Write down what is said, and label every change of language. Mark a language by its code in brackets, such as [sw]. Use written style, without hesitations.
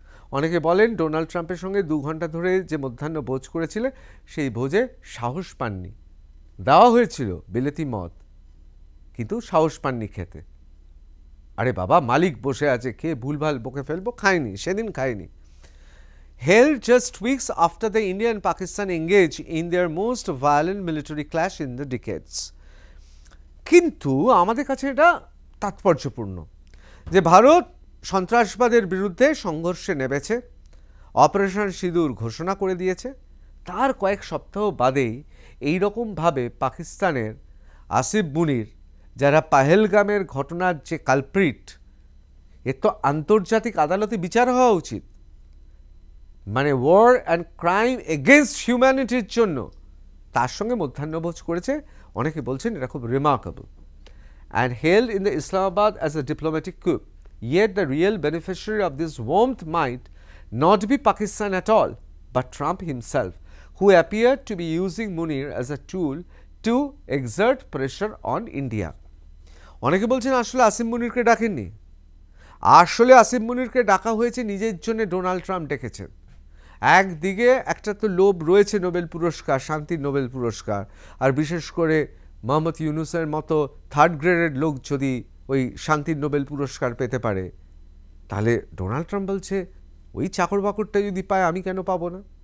[bn] অনেকে বলেন ডোনাল্ড ট্রাম্পের সঙ্গে 2 ঘন্টা ধরে যে মধ্যাহ্ন ভোজ করেছিলেন, সেই ভোজে সাহস পাননি। দেওয়া হয়েছিল বিলেতি মদ, কিন্তু সাহস পাননি খেতে। আরে বাবা, মালিক বসে আছে, খেয়ে ভুলভাল বকে ফেলবো, খায়নি, সেদিন খায়নি। [en] Held just weeks after the India and Pakistan engage in their most violent military clash in the decades. [bn] কিন্তু আমাদের কাছে এটা তাৎপর্যপূর্ণ যে ভারত সন্ত্রাসবাদের বিরুদ্ধে সংঘর্ষে নেমেছে, অপারেশন সিঁদুর ঘোষণা করে দিয়েছে। তার কয়েক সপ্তাহ বাদেই এইরকমভাবে পাকিস্তানের আসিফ মুনির, যারা পাহেলগামের ঘটনার যে কালপ্রিট, এর তো আন্তর্জাতিক আদালতে বিচার হওয়া উচিত। মানে [en] war and crime against হিউম্যানিটির [bn] জন্য তার সঙ্গে মধ্যাহ্নভোজ করেছে। অনেকে বলছেন এটা খুব remarkable. [en] And held in the Islamabad as a diplomatic coup. Yet the real beneficiary of this warmth might not be Pakistan at all, but Trump himself, who appeared to be using Munir as a tool to exert pressure on India. [bn] অনেকে বলছেন আসলে আসিফ মুনিরকে ডাকেননি। আসলে আসিফ মুনিরকে ডাকা হয়েছে নিজের জন্য, Donald Trump ডেকেছেন। একদিকে একটা তো লোভ রয়েছে নোবেল পুরস্কার, শান্তির নোবেল পুরস্কার, আর বিশেষ করে মোহাম্মদ ইউনুসের মতো 3rd গ্রেডের লোক যদি ওই শান্তির নোবেল পুরস্কার পেতে পারে, তাহলে ডোনাল্ড ট্রাম্প বলছে ওই চাকর বাকরটা যদি পায় আমি কেন পাবো না।